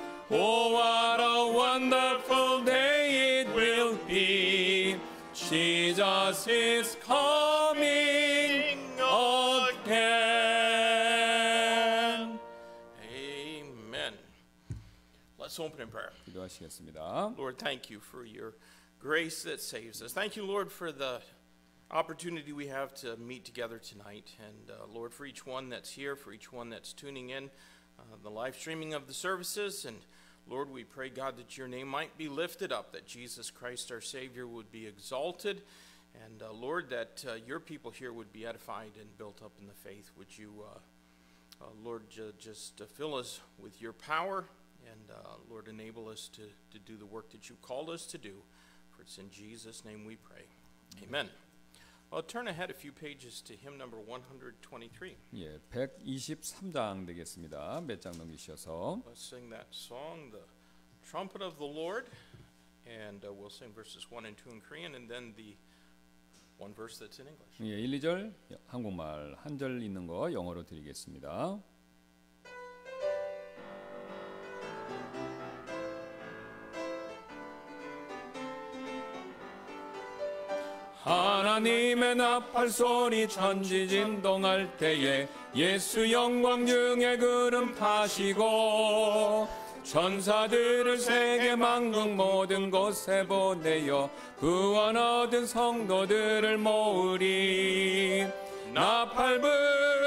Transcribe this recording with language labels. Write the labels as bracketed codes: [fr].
[en] oh what a wonderful day it will be Jesus is coming again. Amen. Let's open in prayer. [ko] 기도하시겠습니다. [en] Lord, thank you for your grace that saves us. Thank you, Lord, for the opportunity we have to meet together tonight. And Lord, for each one that's here, for each one that's tuning in, the live streaming of the services. And Lord, we pray, God, that your name might be lifted up, that Jesus Christ, our Savior, would be exalted. And Lord, that your people here would be edified and built up in the faith. Would you, Lord, just fill us with your power and, Lord, enable us to do the work that you called us to do. For it's in Jesus' name we pray. Amen. Well, turn ahead a few pages to hymn number 123. [ko] 예, 123장 되겠습니다. 몇 장 넘기셔서 [en] Let's sing that song, The Trumpet of the Lord. And we'll sing verses 1 and 2 in Korean and then the one verse that's in English. [ko] 예, 1, 2절 한국말, 한 절 있는 거 영어로 드리겠습니다. 하나님의 나팔 소리 천지 진동할 때에 예수 영광 중에 구름 타시고 천사들을 세계 만국 모든 곳에 보내어 구원 얻은 성도들을 모으리 나팔 불